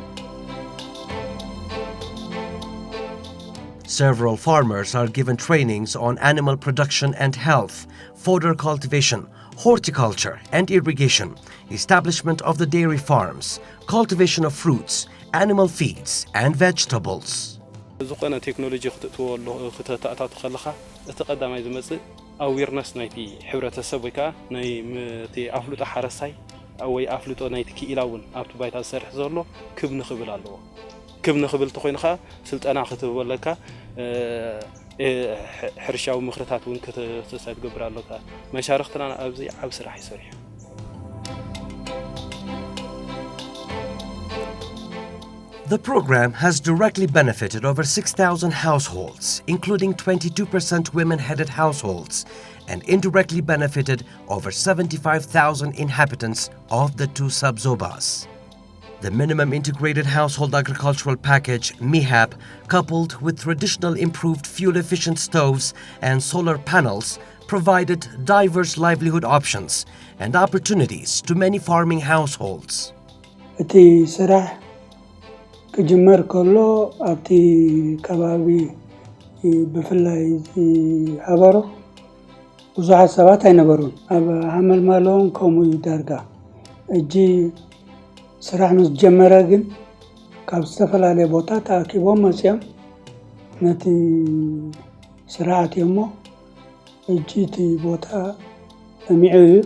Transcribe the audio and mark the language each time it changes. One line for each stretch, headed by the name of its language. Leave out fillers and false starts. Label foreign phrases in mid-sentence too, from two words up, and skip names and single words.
English: Several farmers are given trainings on animal production and health, fodder cultivation, horticulture and irrigation, establishment of the dairy farms, cultivation of fruits, animal feeds and vegetables.
Tigrinya: ዝኾነ ቴክኖሎጂ ክትእትወሉ ክትተኣታቱ ከለኻ እቲ ቀዳማይ ዝመጽእ ኣዌርነስ ናይቲ ሕብረተሰብ ወይ ከዓ ናይ ኣፍልጦ ሓረሳይ ወይ ኣፍልጦ ናይቲ ክኢላ እውን ኣብቲ ባይታ ዝሰርሕ ዘሎ ክብ ንኽብል ኣለዎ ክብ ንኽብል ተኾይንኻ ስልጠና ክትበለካ ሕርሻዊ ምኽርታት እውን ክትገብር ኣለካ መሻርክትና ኣብዚ ዓብ ስራሕ ይሰርሑ.
English: The program has directly benefited over 6,000 households, including 22% women-headed households, and indirectly benefited over 75,000 inhabitants of the two sub-zobas. The Minimum Integrated Household Agricultural Package, MIHAP, coupled with traditional improved fuel-efficient stoves and solar panels, provided diverse livelihood options and opportunities to many farming households.
Tigrinya: ክጅመር ከሎ ኣብቲ ከባቢ ብፍላይ ሃበሮ ብዙሓት ሰባት ኣይነበሩን ኣብ ሃመልማሎን ከምኡ ዳርጋ እጂ ስራሕ ምስ ጀመረ ግን ካብ ዝተፈላለየ ቦታ ተኣኪቦም መፅኦም ነቲ ስርዓት እሞ እጂ እቲ ቦታ ሚዕዩ